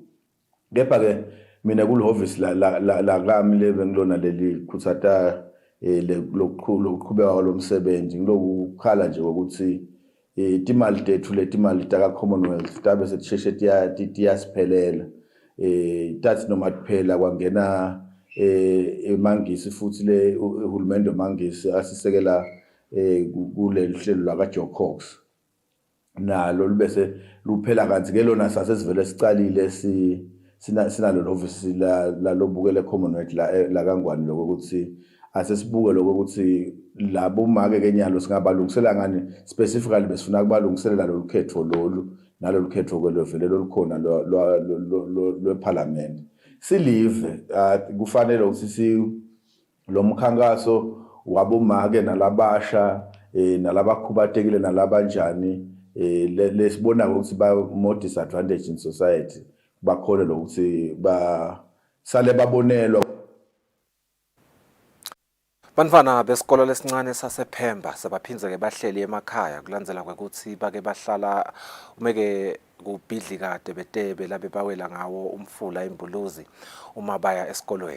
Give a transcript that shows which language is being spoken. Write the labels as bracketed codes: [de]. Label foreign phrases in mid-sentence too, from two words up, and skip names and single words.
[ss] Kepha ke mina kuloffice la kami lebengilona leli khutsata lokuqhubeka lomsebenzi ngilokukhala nje ukuthi timali tethu letimali taka Commonwealth tabe sesheshe tiyasiphelela tathi noma kuphela kwangena emangisi futhi le uhulumende mangisi asisekela kuleli hlelo laka Joe Cox nalo libese luphela kanti ke lona sasesivele sicalile sinalo office la lobukele Commonwealth la kangwani lokuthi asesibuke lokuthi labo make kenyalo singabalungisela ngani specifically besifuna kubalungiselela lo lukhetho lolu nalo lukhetho kwelevele lolukhona lweparliament silive kufanele ukuthi lo mkhankaso wabomake nalabasha nalabakhubatekile nalabanjani lesibona ukuthi ba [en] more disadvantaged in society [ss] bakhole lokuthi sale babonelwa. Bantfwana besikolo lesincane sasePhemba sebaphinze ke bahleli emakhaya kulandzela kwekuthi bake bahlala umeke kubhidli kade betebe labe bawela ngawo umfula imbuluzi uma baya esikolweni.